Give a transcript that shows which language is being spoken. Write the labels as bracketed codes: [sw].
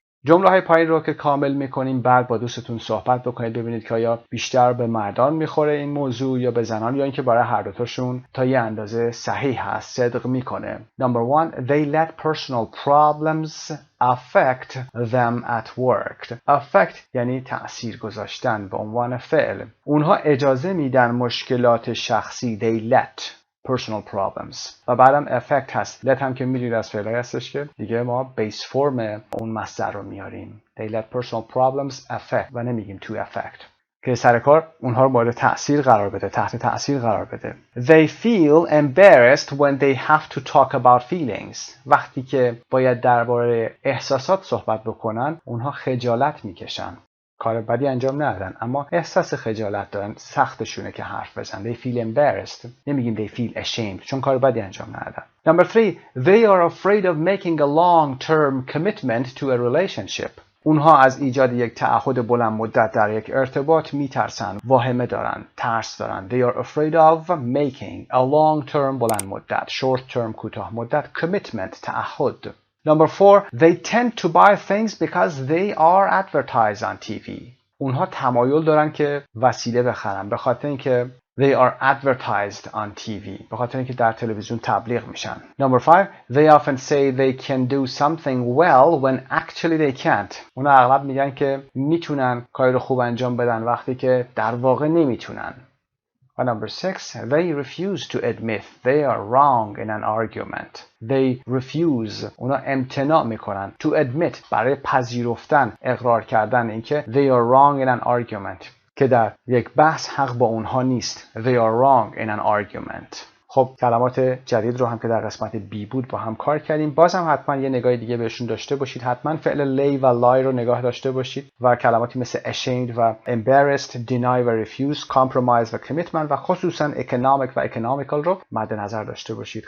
[fa] جمله های پایین رو که کامل میکنیم بعد با دوستتون صحبت بکنید ببینید که آیا بیشتر به مردان میخوره این موضوع یا به زنان یا اینکه برای هر دوتاشون تا یه اندازه صحیح هست صدق میکنه. [en] Number 1 They let personal problems affect them at work. [fa] affect یعنی تأثیر گذاشتن به عنوان فعل. اونها اجازه میدن مشکلات شخصی [en] they let personal problems [fa] و بعدم effect هست. let هم که میدونید از فعلای هستش که دیگه ما بیس فرم اون مصدر رو میاریم. [en] they let personal problems affect [fa] و نمیگیم to affect که سر کار اونها رو مورد تأثیر قرار بده، تحت تأثیر قرار بده. [en] They feel embarrassed when they have to talk about feelings. [fa] وقتی که باید درباره احساسات صحبت بکنن اونها خجالت میکشن. کار بدی انجام ندادن اما احساس خجالت دارن، سختشونه که حرف بزنن. [en] They feel embarrassed. [fa] نمیگیم [en] they feel ashamed [fa] چون کار بدی انجام ندادن. [en] Number 3 They are afraid of making a long-term commitment to a relationship. [fa] اونها از ایجاد یک تعهد بلند مدت در یک ارتباط میترسن، واهمه دارن، ترس دارن. [en] They are afraid of making a long-term بلند مدت، short-term کوتاه مدت، commitment تعهد. Number 4 They tend to buy things because they are advertised on TV. [fa] اونها تمایل دارن که وسیله بخرن به خاطر اینکه [en] they are advertised on TV. [fa] به خاطر اینکه در تلویزیون تبلیغ میشن. [en] Number 5 They often say they can do something well when actually they can't. [fa] اونا اغلب میگن که میتونن کاری رو خوب انجام بدن وقتی که در واقع نمیتونن. [en] و number 6 They refuse to admit they are wrong in an argument. They refuse [fa] اونا امتناع میکنن [en] to admit [fa] برای پذیرفتن، اقرار کردن اینکه [en] they are wrong in an argument [fa] که در یک بحث حق با اونها نیست. [en] They are wrong in an argument. [fa] خب کلمات جدید رو هم که در قسمت بی بود با هم کار کردیم. باز هم حتما یه نگاه دیگه بهشون داشته باشید. حتما فعل لی و لای رو نگاه داشته باشید و کلماتی مثل ashamed و embarrassed، deny و refuse، compromise و commitment و خصوصا economic و economical رو مد نظر داشته باشید.